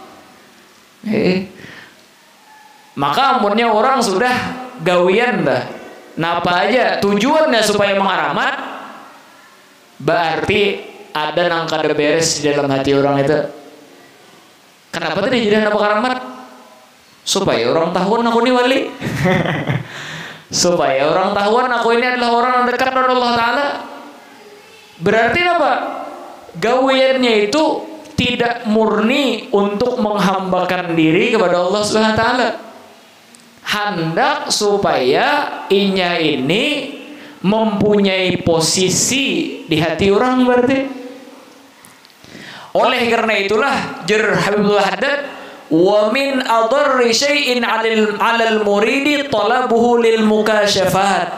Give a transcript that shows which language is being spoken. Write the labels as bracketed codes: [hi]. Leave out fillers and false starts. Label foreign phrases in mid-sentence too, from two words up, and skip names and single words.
[bjn] Maka amunnya orang sudah gawian dah. Napa aja tujuannya supaya mengaramat, berarti ada nang kada beres di dalam hati orang itu. [id] Kenapa tadi jadi napa karamat? Supaya orang tahu aku ini wali. Supaya orang tahu aku ini adalah orang yang dekat dengan Allah Ta'ala. Berarti apa? Gawiannya itu tidak murni untuk menghambakan diri kepada Allah [ar] سبحانه وتعالى. [bjn] Hendak supaya inya ini mempunyai posisi di hati orang berarti. [id] Oleh karena itulah jar Habibullah Haddad, [ar] ومن أضر شيء على المريد طلبه للمكاشفات.